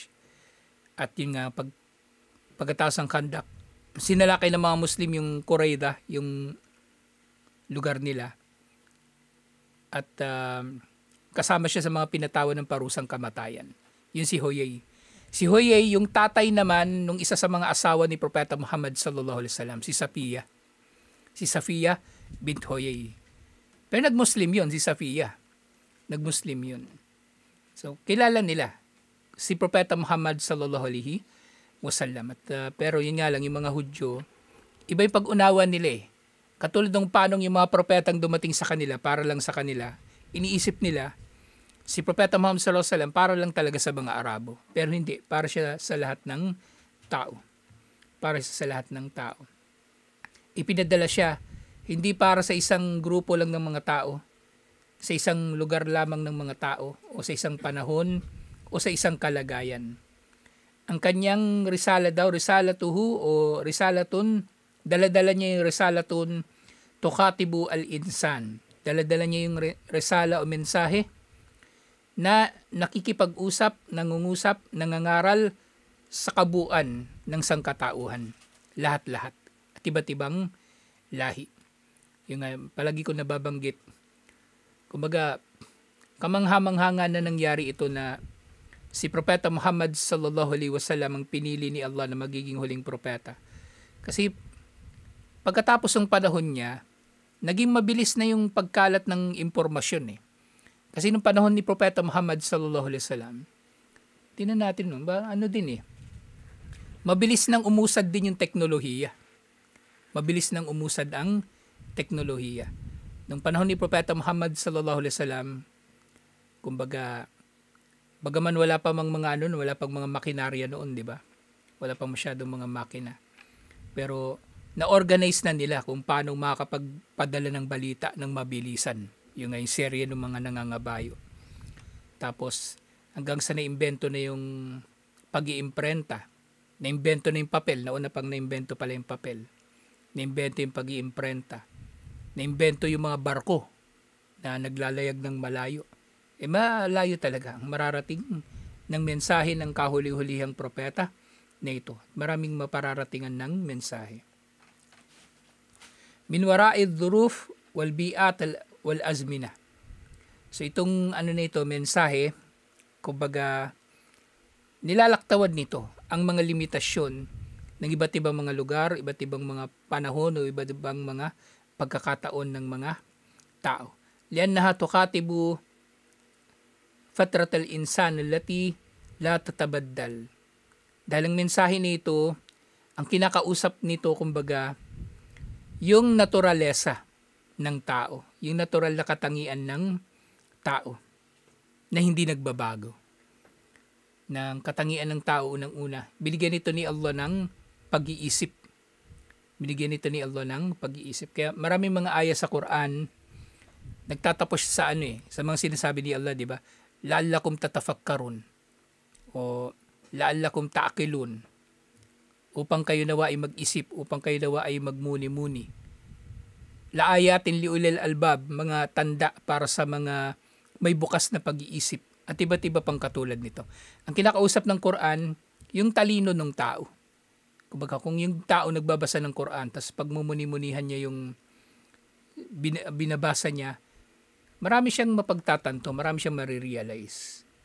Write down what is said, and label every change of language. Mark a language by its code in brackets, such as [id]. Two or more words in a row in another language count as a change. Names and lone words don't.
[tl] At yun nga, pagkatapos ng Khandaq, sinalakay ng mga Muslim yung Qurayda, yung lugar nila. At kasama siya sa mga pinatawan ng parusang kamatayan. Yun si Huyay. Si Huyay, yung tatay naman nung isa sa mga asawa ni Propeta Muhammad [ar] صلى الله عليه وسلم, [tl] si Safiya. Si Safiya bint Huyay. Pero nag-Muslim yun, si Safiya. Nag-Muslim yun. So, kilala nila si Propeta Muhammad [ar] صلى الله عليه وسلم. [tl] At, pero yun nga lang, yung mga Hudyo, iba yung pag-unawa nila eh. Katulad ng panong yung mga propetang dumating sa kanila, para lang sa kanila, iniisip nila, si Propeta Muhammad [ar] صلى الله عليه وسلم [tl] para lang talaga sa mga Arabo. Pero hindi, para siya sa lahat ng tao. Para siya sa lahat ng tao. Ipinadala siya, hindi para sa isang grupo lang ng mga tao, sa isang lugar lamang ng mga tao, o sa isang panahon, o sa isang kalagayan. Ang kanyang risala daw, risalatuhu o risalatun, daladala niya yung [ar] رسالة تخاطب الإنسان. [tl] Daladala niya yung risala o mensahe na nakikipag-usap, nangungusap, nangangaral sa kabuuan ng sangkatauhan. Lahat-lahat. At iba't ibang lahi. Yung palagi ko nababanggit. Kumbaga, kamangha-manghanga na nangyari ito na si Propeta Muhammad [ar] صلى الله عليه وسلم [tl] ang pinili ni Allah na magiging huling propeta. Kasi pagkatapos ng panahon niya, naging mabilis na yung pagkalat ng impormasyon eh. Kasi nung panahon ni Propeta Muhammad [ar] صلى الله عليه وسلم, [tl] tingnan natin mabilis nang umusad din yung teknolohiya. Mabilis nang umusad ang teknolohiya. Nung panahon ni Propeta Muhammad [ar] صلى الله عليه وسلم, [tl] kumbaga, bagaman wala pa wala pang mga makinarya noon, di ba? Wala pang masyadong mga makina. Pero na-organize na nila kung paano makakapagpadala ng balita ng mabilisan. Yung serye ng mga nangangabayo. Tapos, hanggang sa naimbento na yung pag-iimprenta. Naimbento na yung papel. Nauna pang naimbento pala yung papel. Naimbento yung pag-iimprenta. Naimbento yung mga barko na naglalayag ng malayo. Malayo talaga ang mararating ng mensahe ng kahuli-hulihang propeta na ito. Maraming mapararatingan ng mensahe. [ar] من وراء الظروف والبيئات والأزمنة. [tl] So itong na ito, mensahe, kumbaga nilalaktawan nito ang mga limitasyon ng iba't ibang mga lugar, iba't ibang mga panahon o iba't ibang mga pagkakataon ng mga tao. [ar] لأنها تخاطب فطرة الإنسان التي لا تتبدل. [tl] Dahil ang mensahe nito, ang kinakausap nito kumbaga yung naturalesa ng tao, yung natural na katangian ng tao na hindi nagbabago. Ng katangian ng tao unang-una, binigyan nito ni Allah ng pag-iisip. Binigyan nito ni Allah ng pag-iisip. Kaya maraming mga aya sa Quran nagtatapos sa sa mga sinasabi ni Allah, di ba? [ar] لعلكم تتفكرون o لعلكم تعقلون, [tl] upang kayo nawa ay mag-isip, upang kayo nawa ay magmuni-muni. [ar] لآيات لأولي الألباب, [tl] mga tanda para sa mga may bukas na pag-iisip at iba't iba pang katulad nito. Ang kinakausap ng Quran, yung talino ng tao. Kumbaga kung yung tao nagbabasa ng Quran, tapos pagmumuni-munihan niya yung binabasa niya, marami siyang mapagtatanto, marami siyang marirealize.